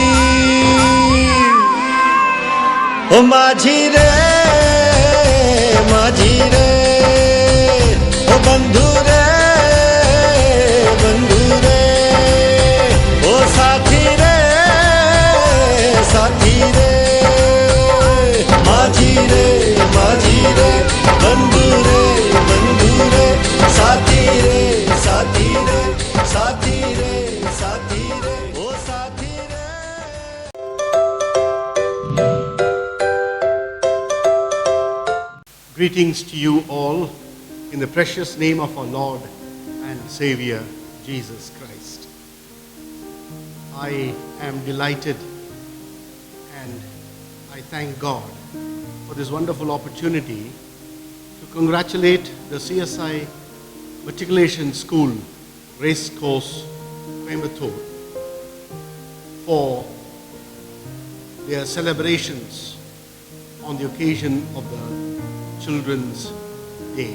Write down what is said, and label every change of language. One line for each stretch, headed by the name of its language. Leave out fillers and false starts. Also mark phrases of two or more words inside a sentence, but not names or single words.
Hindi: ओ माझी रे, माझी रे, ओ बंधु रे, बंधु रे, ओ साथी रे, साथी रे। माझी रे, माझी रे, बंधु रे, बंधु रे, साथी रे, साथी रे, साथी रे, साथी रे, ओ साथी रे।
English: Greetings to you all in the precious name of our Lord and Savior, Jesus Christ. I am delighted and I thank God for this wonderful opportunity to congratulate the CSI Matriculation School Race Course, Coimbatore, for their celebrations on the occasion of the Children's Day.